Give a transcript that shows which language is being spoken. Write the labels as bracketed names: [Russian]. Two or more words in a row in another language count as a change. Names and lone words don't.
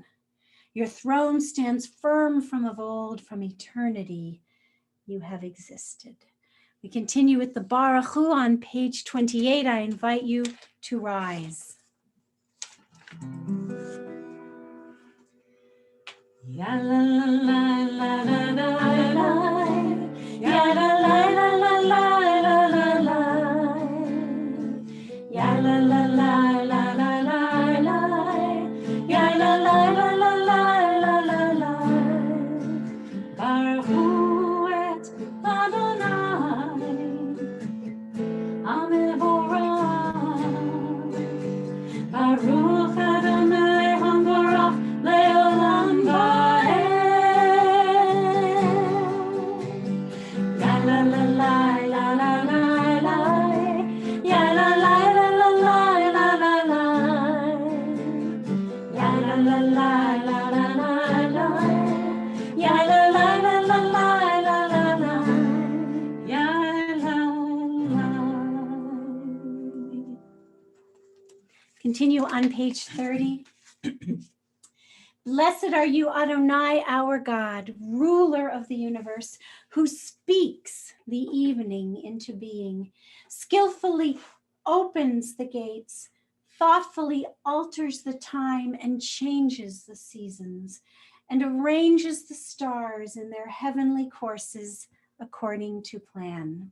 [English] Your throne stands firm from of old, from eternity. You have existed. We continue with the [Hebrew] ברכו [English] on page 28. I invite you to rise. Ya la la la la la la la, ya la la la la la la la la, ya la la la la la la la, ya la la la la la la la la. [Hebrew] ברכו את אדני המבורך. ברוך אדני המבורך לעולם ועד. Ya la la la la la la la, ya la la la la la la la la, ya la la la la la la la, ya la la la la la la la la, ya la la. [English] Continue on page 30. Blessed are you, Adonai, our God, ruler of the universe, who speaks the evening into being, skillfully opens the gates, thoughtfully alters the time and changes the seasons, and arranges the stars in their heavenly courses according to plan.